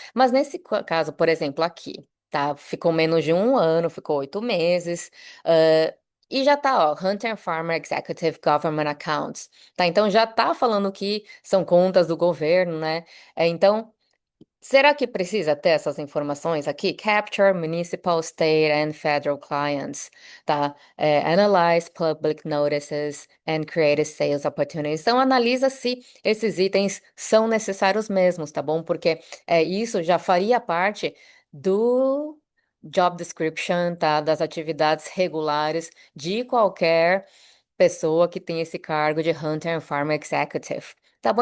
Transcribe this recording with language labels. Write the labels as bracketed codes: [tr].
[pt] Mas nesse caso, por exemplo, aqui, tá? Ficou menos de um ano, ficou 8 meses. E já tá, ó, Hunter Farmer Executive Government Accounts, tá? Então já tá falando que são contas do governo, né? Então, será que precisa ter essas informações aqui? [en] Capture municipal, state and federal clients, tá? Analyze public notices and create sales opportunities. [pt] Então, analisa se esses itens são necessários mesmos, tá bom? Porque isso já faria parte do job description, tá? Das atividades regulares de qualquer pessoa que tem esse cargo de Hunter and Farm Executive. Tá bom?